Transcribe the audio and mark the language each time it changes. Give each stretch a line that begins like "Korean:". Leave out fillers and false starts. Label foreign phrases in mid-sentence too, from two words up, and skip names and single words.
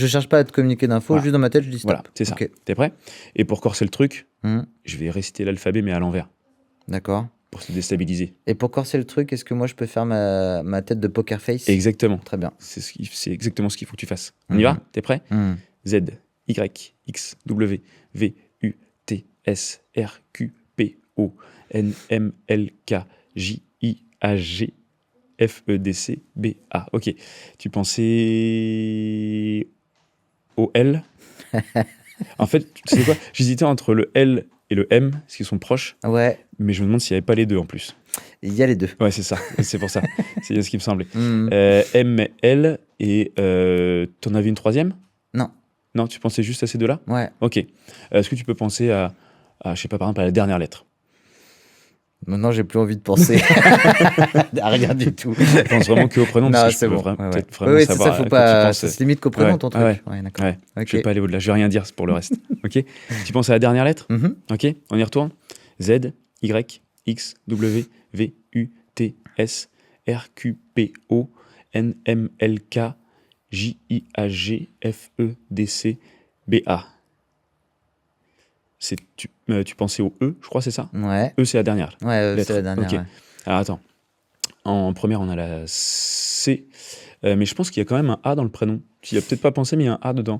French: je cherche pas à te communiquer d'infos, Voilà. juste dans ma tête, je dis stop. Voilà, c'est ça. Ok. T'es prêt? Et pour corser le truc, Mhm. je vais réciter l'alphabet mais à l'envers D'accord. pour se déstabiliser. Et pour corser le truc, est-ce que moi je peux faire ma tête de
English: poker face?
French: Exactement. Très bien. C'est exactement ce qu'il faut que tu fasses. On y va? T'es prêt? Mhm. Z, Y, X, W, V, U, T, S, R, Q, P, O, N, M, L, K, J, I, A, G, F, E, D, C, B, A. Ok. Tu pensais au L? En fait, tu sais quoi? J'hésitais entre le L et le M, parce qu'ils sont proches, Ouais, mais je me demande s'il n'y avait pas les deux en plus. il y a les deux. Ouais, c'est ça. C'est pour ça. C'est bien ce qui me semblait. Mhm. M, L, et t'en avais une troisième? Non. Non, tu pensais juste à ces deux-là? Ouais. Ok. Est-ce que tu peux penser je sais pas, par exemple, à la dernière lettre? Maintenant, j'ai plus envie de penser à rien du tout. Je pense vraiment qu'au prénom, Non, parce que je c'est peux bon. peut-être Ouais, vraiment ouais, c'est savoir ça, faut à quoi tu pas. penses. Ça se limite qu'au prénom, Ouais, ton truc. ouais. Ouais, d'accord. Ouais. Ok. Je vais pas aller au-delà, je vais rien dire pour le reste. Ok. Tu penses à la dernière lettre? Mhm. Ok. On y retourne. Z, Y, X, W, V, U, T, S, R, Q, P, O, N, M, L, K, J, I, A, G, F, E, D, C, B, A. Tu pensais au E, je crois, c'est ça? Ouais. E, c'est la dernière Ouais, lettre. c'est la dernière. Ok. Ouais. Alors attends. En première, on a la C. Mais je pense qu'il y a quand même un A dans le prénom. Tu y as peut-être pas pensé, mais il y a un A dedans.